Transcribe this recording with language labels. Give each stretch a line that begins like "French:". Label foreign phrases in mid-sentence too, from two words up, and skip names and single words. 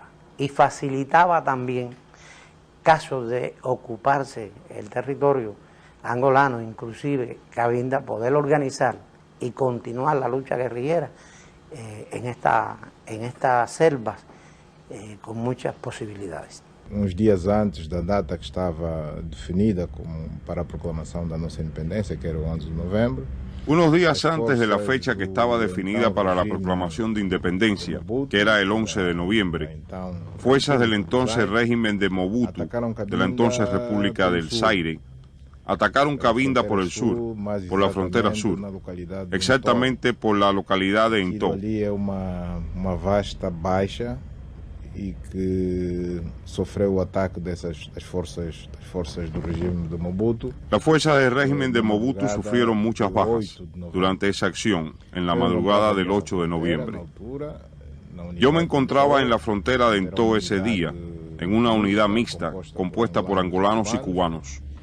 Spanish: Y facilitaba también, casos de ocuparse el territorio angolano, inclusive Cabinda, poder organizar y continuar la lucha guerrillera en estas selvas con muchas posibilidades.
Portuguese: Uns dias antes da data que estava definida para a proclamação da nossa independência, que era o 11 de novembro.
Spanish: Unos días antes de la fecha que estaba definida para la proclamación de independencia, que era el 11 de noviembre, fuerzas del entonces régimen de Mobutu, de la entonces República del Zaire, atacaron Cabinda por el sur, por la frontera sur, exactamente por la localidad de Ntó.
Portuguese: Uma vasta baixa e que sofreu o ataque das forças do regime de Mobutu.
Spanish: Las fuerzas del régimen de Mobutu sufrieron muchas bajas durante esa acción en la madrugada del 8 de noviembre. Yo me encontraba en la frontera de Ntó ese día, en una unidad mixta compuesta por angolanos y cubanos.